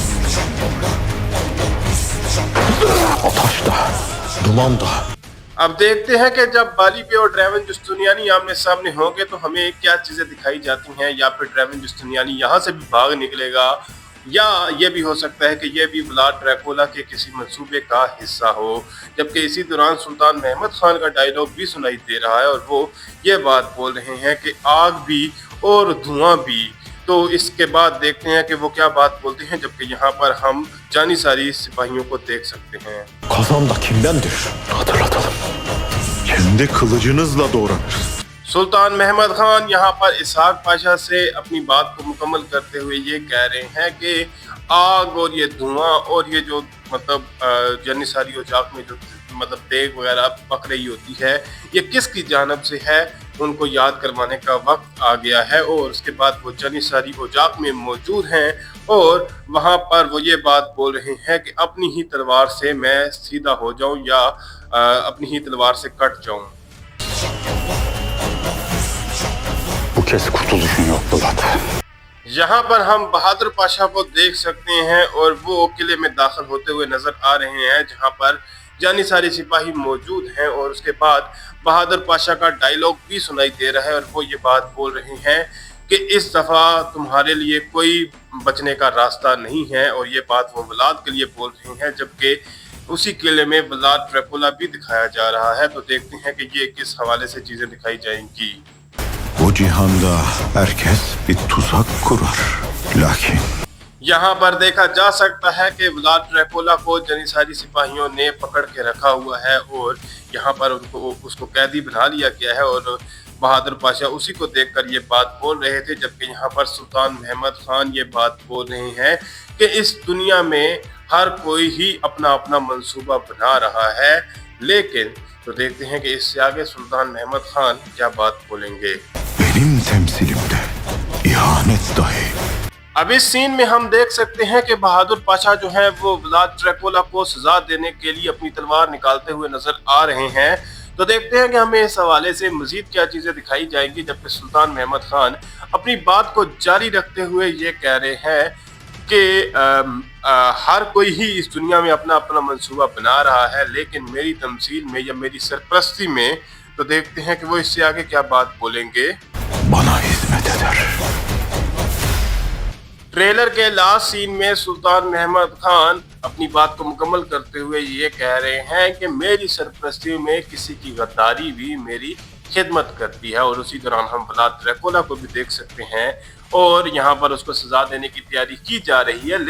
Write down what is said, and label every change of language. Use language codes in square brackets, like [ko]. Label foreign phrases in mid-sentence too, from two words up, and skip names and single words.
[ur] اب دیکھتے ہیں کہ جب بالی بے اور ڈریمن جستونیانی آمنے سامنے ہوں گے تو ہمیں کیا چیزیں دکھائی جاتی ہیں، یا پھر ڈریمن جستونیانی یہاں سے بھی بھاگ نکلے گا یا یہ بھی ہو سکتا ہے کہ یہ بھی ولاد ڈریکولا کے کسی منصوبے کا حصہ ہو. جبکہ اسی دوران سلطان محمد خان کا ڈائیلاگ بھی سنائی دے رہا ہے اور وہ یہ بات بول رہے ہیں کہ آگ بھی اور دھواں بھی. تو اس کے بعد دیکھتے ہیں کہ وہ کیا بات بولتے ہیں، جبکہ یہاں پر ہم جانثاری سپاہیوں کو دیکھ سکتے ہیں. [tr] Kazan da kimdendir? Hatırlatalım. Kendi kılıcınızla doğranır. [ur] سلطان محمد خان یہاں پر اسحاق پاشا سے اپنی بات کو مکمل کرتے ہوئے یہ کہہ رہے ہیں کہ آگ اور یہ دھواں اور یہ جو مطلب جانثاری اوجاق میں جو مطلب دیگ وغیرہ پک رہی ہوتی ہے، یہ کس کی جانب سے ہے، ان کو یاد کروانے کا وقت آ گیا ہے. اور اس کے بعد وہ جانثاری اوجاق میں موجود ہیں اور وہاں پر وہ یہ بات بول رہے ہیں کہ اپنی ہی تلوار سے میں سیدھا ہو جاؤں یا اپنی ہی تلوار سے کٹ جاؤں. [tr] Bu kez kurtuluşun yok Bulat. [ur] یہاں پر ہم بہادر پاشا کو دیکھ سکتے ہیں اور وہ قلعے میں داخل ہوتے ہوئے نظر آ رہے ہیں، جہاں پر جانثاری سپاہی موجود ہیں. اور اس کے بعد بہادر پاشا کا ڈائیلاگ بھی سنائی دے رہا ہے اور وہ یہ بات بول رہے ہیں کہ اس دفعہ تمہارے لیے کوئی بچنے کا راستہ نہیں ہے. اور یہ بات وہ ولاد کے لیے بول رہے ہیں، جبکہ اسی قلعے میں ولاد ڈریکولا بھی دکھایا جا رہا ہے. تو دیکھتے ہیں کہ یہ کس حوالے سے چیزیں دکھائی جائیں گی. [tr] Bu cihanda herkes bir tuzak kurar. Lakin [ur] یہاں پر دیکھا جا سکتا ہے کہ ولاد ڈریکولا کو جانثاری سپاہیوں نے پکڑ کے رکھا ہوا ہے اور یہاں پر اس کو قیدی بنا لیا گیا ہے. اور بہادر پاشا اسی کو دیکھ کر یہ بات بول رہے تھے، جبکہ یہاں پر سلطان محمد خان یہ بات بول رہے ہیں کہ اس دنیا میں ہر کوئی ہی اپنا اپنا منصوبہ بنا رہا ہے. لیکن تو دیکھتے ہیں کہ اس سے آگے سلطان محمد خان کیا بات بولیں گے. [tr] benim temsilimde ihanet dahi. [ur] اب اس سین میں ہم دیکھ سکتے ہیں کہ بہادر پاشا جو ہے وہ ولاد ڈریکولا کو سزا دینے کے لیے اپنی تلوار نکالتے ہوئے نظر آ رہے ہیں. تو دیکھتے ہیں کہ ہمیں اس حوالے سے مزید کیا چیزیں دکھائی جائیں گی، جبکہ سلطان محمد خان اپنی بات کو جاری رکھتے ہوئے یہ کہہ رہے ہیں کہ ہر کوئی ہی اس دنیا میں اپنا اپنا منصوبہ بنا رہا ہے، لیکن میری تمثیل میں یا میری سرپرستی میں. تو دیکھتے ہیں کہ وہ اس سے آگے کیا بات بولیں گے. [tr] Bana hizmet eder. [ur] ٹریلر کے [en] last scene [ur] میں سلطان محمد خان اپنی بات کو مکمل کرتے ہوئے یہ کہہ رہے ہیں کہ میری سرپرستی میں کسی کی غداری بھی میری خدمت کرتی ہے. اور اسی دوران ہم ولاد ڈریکولا کو بھی دیکھ سکتے ہیں اور یہاں پر اس کو سزا دینے کی تیاری کی جا رہی ہے.